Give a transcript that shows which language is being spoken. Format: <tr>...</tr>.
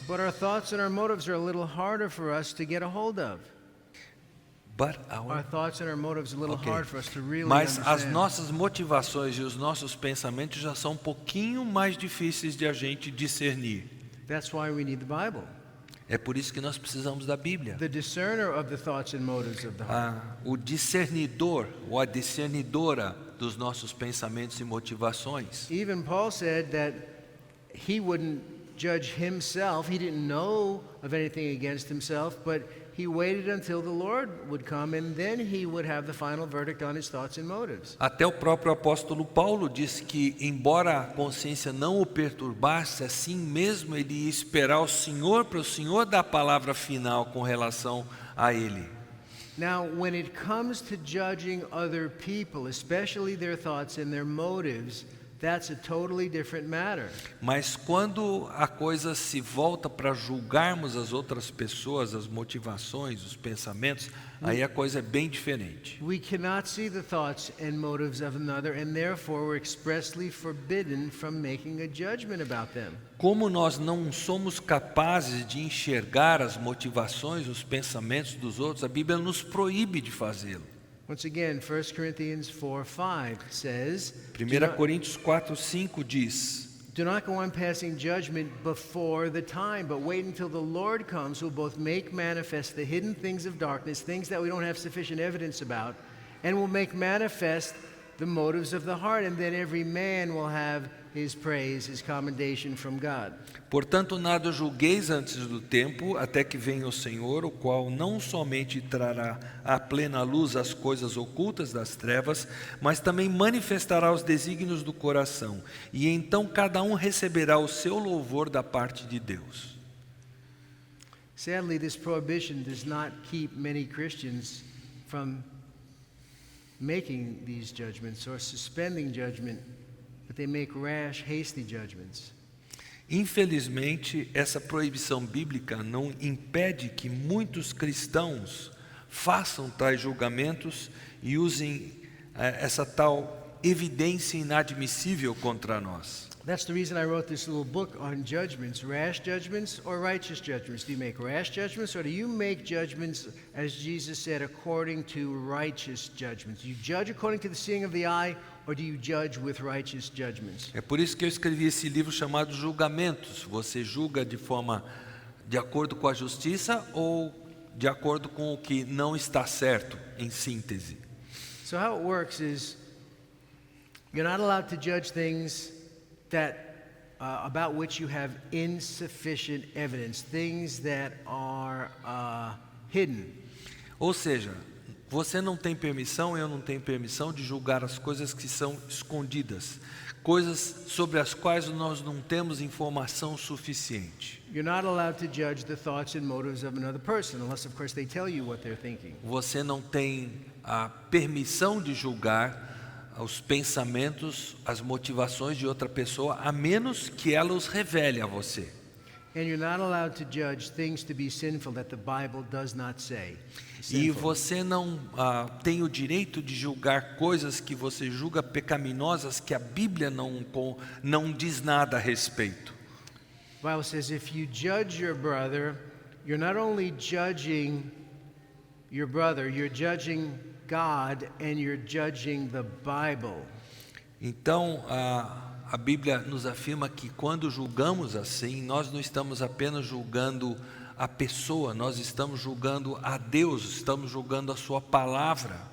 <en>But our thoughts and our motives are a little harder for us to get a hold of. Our thoughts and our motives are a little hard for us to really</en> <pt>Mas as</pt> <en>understand.</en> <pt>nossas motivações e os nossos pensamentos já são um pouquinho mais difíceis de a gente discernir.</pt> <en>That's why we need the Bible.</en> <pt>É por isso que nós precisamos da Bíblia.</pt> <en>The discerner of the thoughts and motives of the heart.</en> <pt>O discernidor ou a discernidora dos nossos pensamentos e motivações.</pt> <en>Even Paul said that he wouldn't judge himself. He didn't know of anything against himself, but he waited until the Lord would come, and then he would have the final verdict on his thoughts and motives.</en> <pt>Até o próprio apóstolo Paulo disse que, embora a consciência não o perturbasse, assim mesmo ele ia esperar o Senhor para o Senhor dar a palavra final com relação a ele.</pt> <en>Now, when it comes to judging other people, especially their thoughts and their motives, that's a totally different matter.</en> <pt>Mas quando a coisa se volta para julgarmos as outras pessoas, as motivações, os pensamentos, aí a coisa é bem diferente.</pt> <en>We cannot see the thoughts and motives of another, and therefore we're expressly forbidden from making a judgment about them.</en> <pt>Como nós não somos capazes de enxergar as motivações, os pensamentos dos outros, a Bíblia nos proíbe de fazê-lo.</pt> <en>Once again, 1 Corinthians 4:5 says,</en> <pt>1 Coríntios 4:5 diz:</pt> <en>do not go on passing judgment before the time, but wait until the Lord comes, who will both make manifest the hidden things of darkness, things that we don't have sufficient evidence about, and will make manifest the motives of the heart, and then every man will have his praise, his commendation from God.</en> <pt>Portanto, nada julgueis antes do tempo, até que venha o Senhor, o qual não somente trará à plena luz as coisas ocultas das trevas, mas também manifestará os desígnios do coração, e então cada um receberá o seu louvor da parte de Deus.</pt> <en>Sadly, this prohibition does not keep many Christians from making these judgments or suspending judgment, but they make rash, hasty judgments.</en> <pt>Infelizmente, essa proibição bíblica não impede que muitos cristãos façam tais julgamentos e usem essa tal evidência inadmissível contra nós.</pt> <en>That's the reason I wrote this little book on judgments, rash judgments or righteous judgments. Do you make rash judgments, or do you make judgments, as Jesus said, according to righteous judgments? Do you judge according to the seeing of the eye, or do you judge with righteous judgments?</en> <pt>É por isso que eu escrevi esse livro chamado Julgamentos. Você julga de acordo com a justiça ou de acordo com o que não está certo, em síntese.</pt> <en>So how it works is you're not allowed to judge things that about which you have insufficient evidence, things that are hidden.</en> <pt>Ou seja, você não tem permissão, eu não tenho permissão de julgar as coisas que são escondidas, coisas sobre as quais nós não temos informação suficiente.</pt> <en>You're not allowed to judge the thoughts and motives of another person, unless, of course, they tell you what they're thinking.</en> <pt>Você não tem a permissão de julgar os pensamentos, as motivações de outra pessoa, a menos que ela os revele a você.</pt> <en>And you're not allowed to judge things to be sinful that the Bible does not say.</en> <pt>E você não tem o direito de julgar coisas que você julga pecaminosas que a Bíblia não diz nada a respeito.</pt> <en>The Bible says if you judge your brother, you're not only judging your brother, you're judging God and you're judging the Bible.</en> <pt>Então, a Bíblia nos afirma que quando julgamos assim, nós não estamos apenas julgando a pessoa, nós estamos julgando a Deus, estamos julgando a sua palavra.</pt>